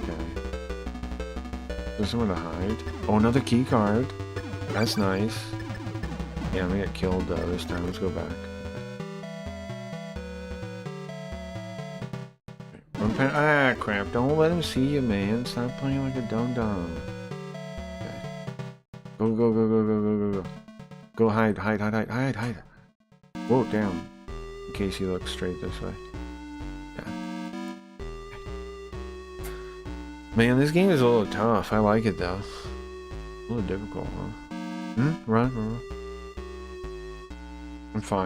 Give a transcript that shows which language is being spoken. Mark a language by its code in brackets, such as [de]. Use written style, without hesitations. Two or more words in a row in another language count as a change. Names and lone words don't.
[en] Fuck, man. Okay. There's somewhere to hide. Oh, another key card. That's nice. Yeah, I'm gonna get killed this time. Let's go back. Ah, crap. Don't let him see you, man. Stop playing like a dum-dum. Okay. Go, go, go, go, go, go, go, go. Go hide, hide, hide, hide, hide, hide. Whoa, down. In case he looks straight this way. Yeah. Man, this game is a little tough. I like it, though. A little difficult, huh? Run, run. I'm fine.